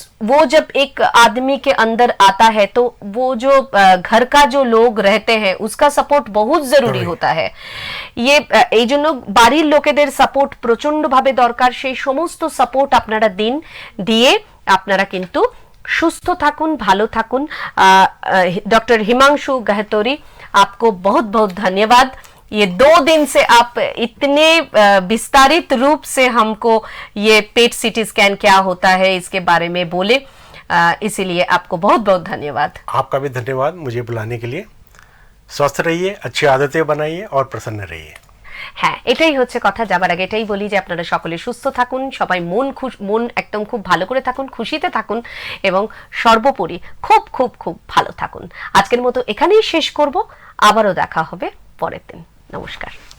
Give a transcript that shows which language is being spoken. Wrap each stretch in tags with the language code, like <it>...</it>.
<hi>वो जब एक आदमी के अंदर आता है तो वो जो घर का जो लोग रहते हैं उसका सपोर्ट बहुत जरूरी होता है।</hi> <bn>ये এই জন্য বাড়ির লোকেদের সাপোর্ট প্রচন্ড ভাবে দরকার। সেই সমস্ত সাপোর্ট আপনারা দিন, দিয়ে আপনারা কিন্তু সুস্থ থাকুন, ভালো থাকুন।</bn> <hi>डॉक्टर हिमांशु गहतोरी, आपको बहुत बहुत धन्यवाद। ये 2 दिन से आप इतने विस्तारित रूप से हमको ये पेट सीटी स्कैन क्या होता है इसके बारे में बोले, इसीलिए आपको बहुत बहुत धन्यवाद। आपका भी धन्यवाद मुझे बुलाने के लिए। स्वस्थ रहिए, अच्छी आदतें बनाइए और प्रसन्न रहिए।</hi> <bn>হ্যাঁ, এটাই হচ্ছে কথা। যাবার আগে এটাই বলি যে আপনারা সকলে সুস্থ থাকুন, সবাই মন একদম খুব ভালো করে থাকুন, খুশিতে থাকুন এবং সর্বোপরি খুব খুব খুব ভালো থাকুন। আজকের মতো এখানেই শেষ করব, আবারও দেখা হবে পরের দিন। নমস্কার।</bn>